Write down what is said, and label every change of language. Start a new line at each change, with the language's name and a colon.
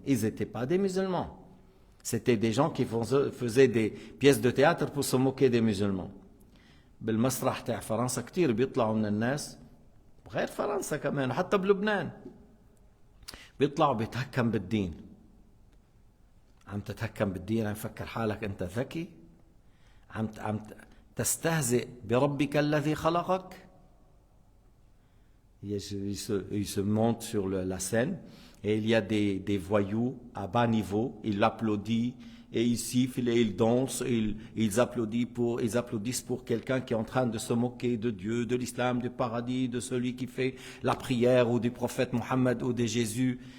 French: Ils n'étaient pas des musulmans. C'était des gens qui faisaient des pièces de théâtre pour se moquer des musulmans.
Arabic: بالمسرح تاع فرنسا كتير بيطلعوا من الناس، غير فرنسا كمان حتى بلبنان، بيطلعوا بيتهكم بالدين. عم تتهكم بالدين، عم تفكر حالك انت ذكي، عم تستهزئ بربك الذي خلقك.
French: Il se monte sur la scène et il y a des voyous à bas niveau, ils l'applaudissent et ils sifflent et ils dansent et ils applaudissent pour quelqu'un qui est en train de se moquer de Dieu, de l'islam, du paradis, de celui qui fait la prière ou du prophète Mohammed ou de Jésus.